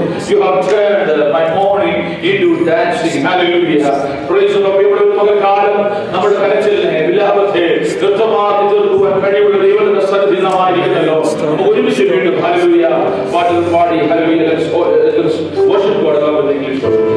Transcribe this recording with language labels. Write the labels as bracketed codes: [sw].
[en] You have turned my morning into dancing. Hallelujah. Praise the Lord. [ml] ഇവിടെ പകൽക്കാലം നമ്മുടെ കരച്ചിലിനെ വിലാപത്തെ നൃത്തമാക്കി തീർക്കുവാൻ കഴിവുള്ള ദൈവത്തിന്റെ സന്നിധിയിലായിരിക്കുന്നല്ലോ. ഒരുമിച്ച് വീണ്ടും Hallelujah പാടി Hallelujah. [en] Let's worship God along with the English word.